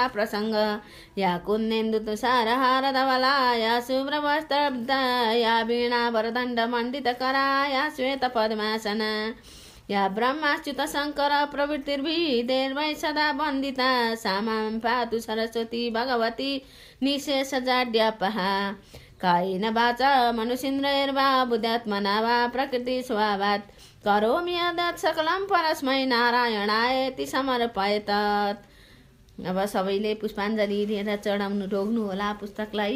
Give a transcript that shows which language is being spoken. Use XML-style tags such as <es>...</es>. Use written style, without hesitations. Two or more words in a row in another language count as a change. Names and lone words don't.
<sa>प्रसंग या कुन्देन्दु तुषारहार धवला या शुभ्रवस्त्रब्धा या वीणा वरदण्ड मण्डितकरा या श्वेत पद्मासना या ब्रह्माच्युत शङ्कर प्रवृत्तिर्भिदेर्वै सदा वन्दिता सा मां पातु सरस्वती भगवती निशेषजाड्यापहा कायेन वाचा मनुषेन्द्रियैर्वा बुद्ध्यात्मना वा प्रकृति स्वभावात् करोमि यद्यत् सकलं परस्मै नारायणायति समर्पयेत्।</sa> <ne>अब सबैले पुष्पाञ्जली लिएर चढाउनु रोक्नु होला पुस्तकलाई।</ne>